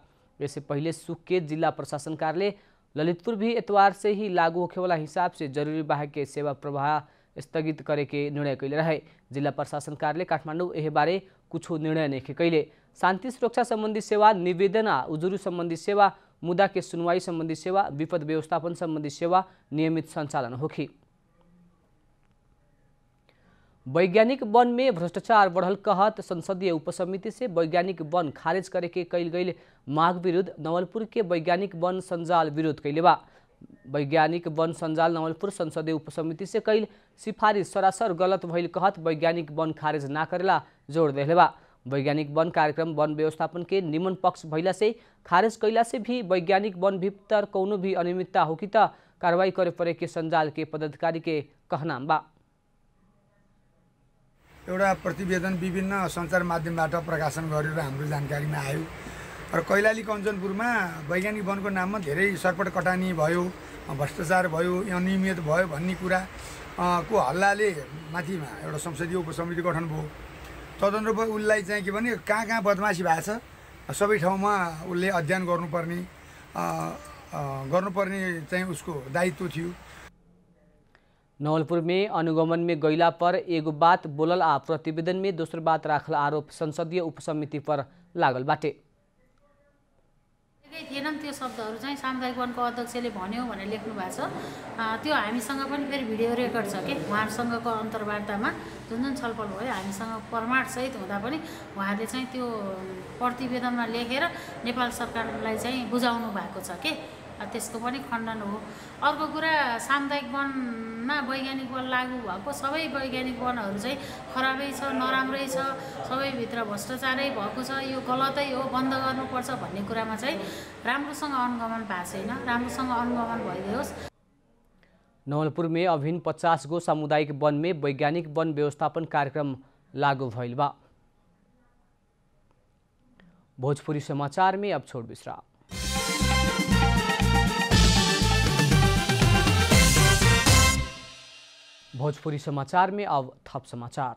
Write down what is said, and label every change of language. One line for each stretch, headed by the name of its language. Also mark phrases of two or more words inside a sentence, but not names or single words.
Bhojpuri: इससे पहले सुख के जिला प्रशासन कार्यालय ललितपुर भी एतवार से ही लागू होखे वाला हिसाब से जरूरी बाहेक के सेवा प्रवाह स्थगित करे के निर्णय कैले रहे। जिला प्रशासन कार्यालय काठमाडौँ एहे बारे कुछ निर्णय नहीं कैले। शांति सुरक्षा संबंधी सेवा, निवेदन आ उजुरी संबंधी सेवा, मुद्दा के सुनवाई संबंधी सेवा, विपद व्यवस्थापन संबंधी सेवा नियमित संचालन होखी। वैज्ञानिक वन में भ्रष्टाचार बढ़ल कहत संसदीय उपसमिति से वैज्ञानिक वन खारिज करे के कैल गई मांग विरुद्ध नवलपुर के वैज्ञानिक वन संजाल विरोध कैले बा। वैज्ञानिक वन संजाल नवलपुर संसदीय उपसमिति से कैल सिफारिश सरासर गलत भइल कहत वैज्ञानिक वन खारिज ना करेला जोड़ देले बा। वैज्ञानिक वन कार्यक्रम वन व्यवस्थापन के निमन पक्ष भइला से खारिज कैला से भी वैज्ञानिक वन भीतर कौनो भी अनियमितता हो कि त कार्रवाई करे परे के संजाल के पदाधिकारी के कहना बा।
Nepali: एउटा प्रतिवेदन विभिन्न सञ्चार माध्यमबाट प्रकाशन गरेर हाम्रो जानकारीमा आयो र कैलाली कञ्चनपुरमा वैज्ञानिक वनको नाममा धेरै सरपट कटानी भयो, भ्रष्टाचार भयो, अनियमित भयो भन्ने कुरा को हल्लाले माथिमा एउटा संसदीय उपसमिति गठन भयो। तदनुरूप उसलाई चाहिँ के भने कहाँ कहाँ बदमासी भएको छ सबै ठाउँमा उसले अध्ययन गर्नुपर्ने चाहिँ उसको दायित्व थियो।
Bhojpuri: नवलपुर में अनुगमन में गैला पर एगो बात बोलल आ प्रतिवेदन में दोसर बात राखल आरोप संसदीय उपसमिति पर लागल बाटे।
Nepali: थिएनन् त्यो शब्दहरू चाहिँ सामुदायिक वनको अध्यक्षले भन्यो भनेर लेख्नु भएको छ। त्यो हामीसँग पनि फेरि भिडियो रेकर्ड छ के उहाँहरूसँगको अन्तर्वार्तामा जुन जुन छलफल भयो हामीसँग प्रमाणसहित हुँदा पनि उहाँहरूले चाहिँ त्यो प्रतिवेदनमा लेखेर नेपाल सरकारलाई चाहिँ बुझाउनु भएको छ के त्यसको पनि खण्डन हो। अर्को कुरा सामुदायिक वनमा वैज्ञानिक वन लागू भएको सबै वैज्ञानिक वनहरू चाहिँ खराबै छ, नराम्रै छ, सबैभित्र भ्रष्टाचारै भएको छ, यो गलतै हो, बन्द गर्नुपर्छ भन्ने कुरामा चाहिँ राम्रोसँग अनुगमन भएको छैन। राम्रोसँग अनुगमन भइदियोस्।
Bhojpuri: नवलपुर में अभिन्न 50 गो सामुदायिक वन में वैज्ञानिक वन व्यवस्थापन कार्यक्रम लागू भइल बा। भोजपुरी समाचार में अब छोड़ विश्राम। भोजपुरी समाचार में अब थप समाचार।